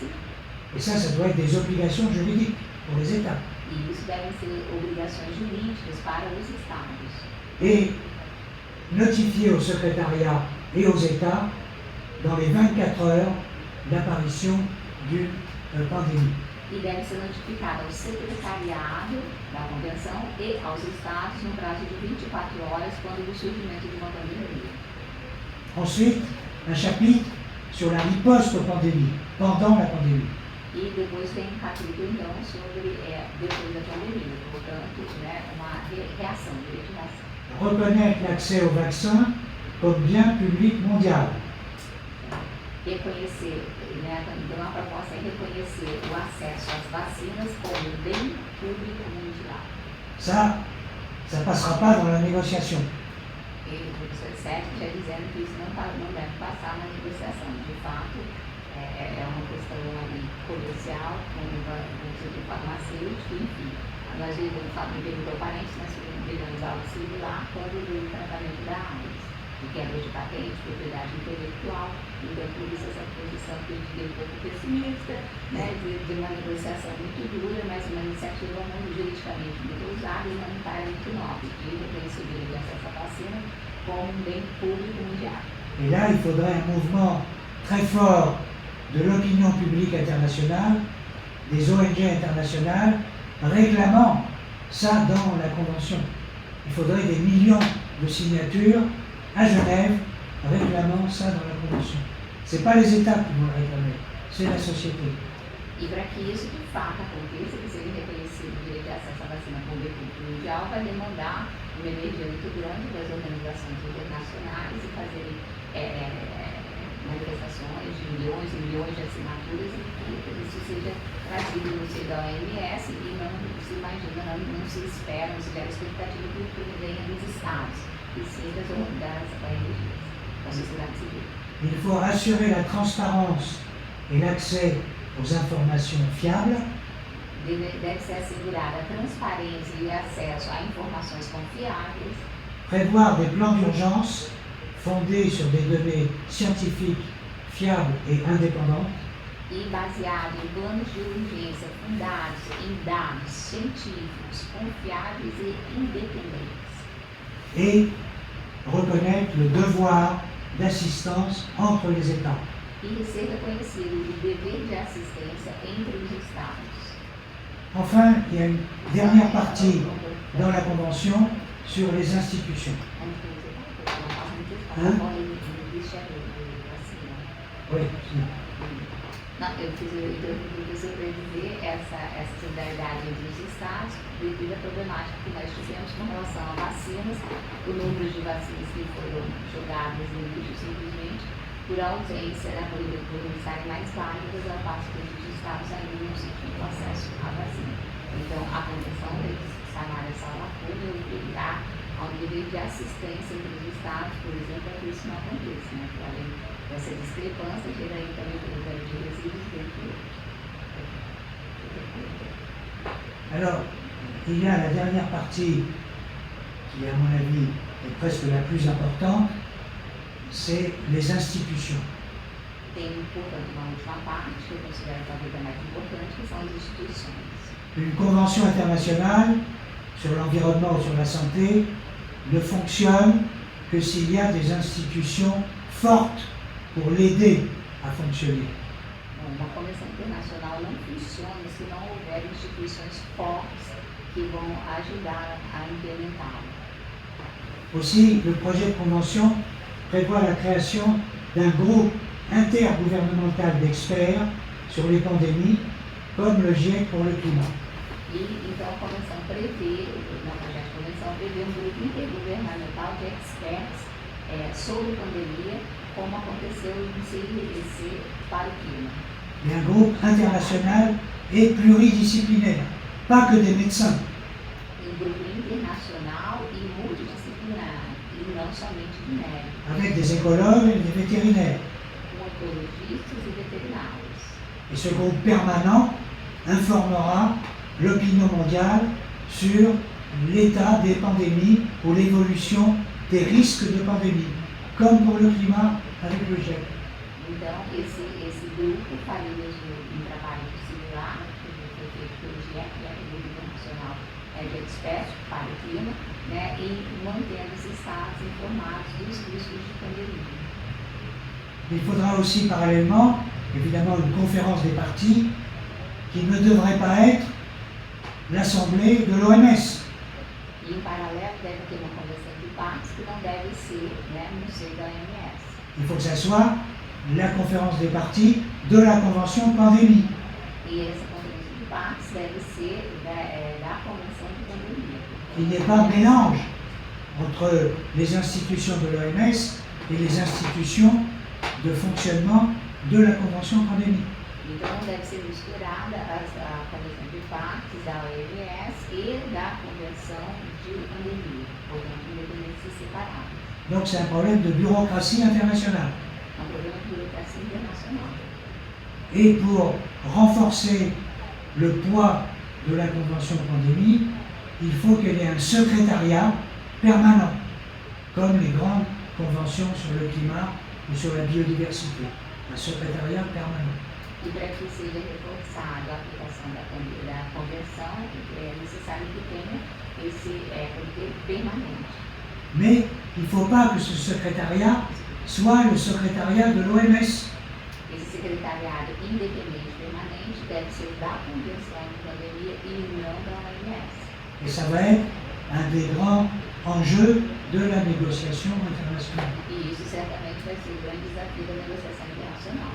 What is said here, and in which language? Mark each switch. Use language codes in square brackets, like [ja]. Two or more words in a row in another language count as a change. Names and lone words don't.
[fr] et ça doit être des obligations juridiques pour les États. [pt] e isso devem ser obrigações jurídicas para os estados. [fr] Et notifier au secrétariat et aux États dans les 24 heures l'apparition d'une pandémie. [pt] E deve ser notificado ao secretariado da convenção e aos estados no prazo de 24 horas quando do surgimento de uma pandemia. [fr] Ensuite, un chapitre sur la riposte aux pandémies, pendant la pandémie. [pt] E depois tem um capítulo, então, sobre depois da pandemia, portanto, né, uma reação, direito de reação. [fr] Reconnaître l'accès au vaccin comme bien public mondial. [pt] Reconhecer, né, então a proposta é reconhecer o acesso às vacinas como bem público mundial. [fr] Ça passera pas dans la négociation. [pt] E o professor Sérgio já dizendo que isso não deve passar na negociação. De fato, é uma questão ali comercial, com o setor farmacêutico, enfim. Nós me perguntou parente, nós vivemos algo similar quando veio o tratamento da AIDS, de quebra de patente, propriedade intelectual. Então, por isso essa posição que eu diria um pouco pessimista, né, de uma negociação muito dura, mas uma iniciativa juridicamente muito ousada e humanitária muito nobre, de reconhecer o direito de acesso à vacina como um bem público mundial. [fr] Et là, il faudrait un mouvement très fort de l'opinion publique internationale, des ONG internationales, réclamant ça dans la Convention. Il faudrait des millions de signatures à Genève réclamant ça dans la Convention. Ce n'est pas les États qui vont le réclamer, c'est la société. [pt] E para que isso de fato aconteça, que seja reconhecido o direito de acesso à vacina como bem público mundial, vai demandar uma energia muito grande das organizações internacionais e fazerem manifestações de milhões e milhões de assinaturas e que isso seja trazido no seio da OMS e não se imagina, não se espera, não se gera expectativa que venha dos estados, e sim das ONGs, da sociedade civil. [fr] Il faut assurer la transparence et l'accès aux informations fiables, [pt] Deve ser assegurada a transparência e acesso a informações confiáveis, [fr] prévoir des plans d'urgence fondés sur des données scientifiques fiables et indépendantes, [pt] e baseado em planos de urgência fundados em dados científicos, confiáveis e independentes. [fr] Et reconnaître le devoir d'assistance entre les États. [pt] E ser reconhecido o dever de assistência entre os Estados. [fr] Enfin, il y a une dernière partie dans la Convention sur les institutions. Hein? Oui, [pt] Não, eu fiz o professor para dizer essa solidariedade entre os Estados devido à problemática que nós tivemos com relação a vacinas, o número de vacinas que foram jogadas no lixo simplesmente por ausência da política por estarem mais válidas, ao passo que os Estados ainda não se tinham acesso à vacina. Então, a Convenção tem que sanar essa lacuna e obrigar ao dever de assistência entre os Estados, por exemplo, para que isso não aconteça, né? Que além dessa discrepância, gera aí também o problema de resíduos dentro. [fr] Alors, il y a la dernière partie qui, à mon avis, est presque la plus importante, c'est les institutions. [pt] Tem, portanto, uma última parte, que eu considero talvez a mais importante, que são as instituições. [fr] Une convention internationale sur l'environnement ou sur la santé ne fonctionne que s'il y a des institutions fortes pour l'aider à fonctionner. [pt] Uma convenção internacional não funciona se não houver instituições fortes que vão ajudar a implementá-la. [fr] Aussi, le projet de convention prévoit la création d'un groupe intergouvernemental d'experts sur les pandémies, comme le GIEC pour le climat. [pt] E então a convenção prevê, na projeto de convenção, prevê um grupo intergovernamental de experts sobre pandemia, como aconteceu no CIRC para o clima. [fr] Et un groupe international et pluridisciplinaire, pas que des médecins. [pt] Um grupo internacional e multidisciplinar, e não somente de médicos. [fr] Avec des écologues et des vétérinaires. [pt] Com ecologistas e veterinários. [fr] Et ce groupe permanent informera l'opinion mondiale sur l'état des pandémies ou l'évolution des risques de pandémie, comme pour le climat avec le GIEC. [pt] Então, esse grupo faria um trabalho similar que foi feito pelo GIEC, que é o Grupo Internacional de Experts para o Clima, né, e mantendo os estados informados dos riscos de pandemia. [fr] Il faudra aussi parallèlement, évidemment, une conférence des parties qui ne devrait pas être l'Assemblée de l'OMS. [pt] E em paralelo deve ter uma convenção de partes que não deve ser, né, no seio da OMS. [fr] Il faut que ça soit la conférence des parties de la Convention pandémie. [pt] E essa conferência de partes deve ser da convenção de pandemia. [fr] Il n'y ait pas de mélange entre les institutions de l'OMS et les institutions de fonctionnement de la Convention pandémie. [pt] Então deve ser misturada a convenção de partes da OMS e da convenção de pandemia, portanto, independentes e separados. [fr] Donc c'est un problème de bureaucratie internationale. [pt] É um problema de burocracia internacional. [fr] Et pour renforcer le poids de la Convention pandémie, il faut qu'il y ait un secrétariat permanent, comme les grandes conventions sur le climat ou sur la biodiversité. Un secrétariat permanent. [pt] E para que seja reforçada a aplicação da convenção, é necessário que tenha esse comitê permanente. [fr] Mais il ne faut pas que ce secrétariat soit le secrétariat de l'OMS. [pt] Esse secretariado independente permanente deve ser da convenção de pandemia e não da OMS. [fr] Et ça va être un des grands enjeux de la négociation internationale. [pt] E isso certamente vai ser o grande desafio da negociação internacional.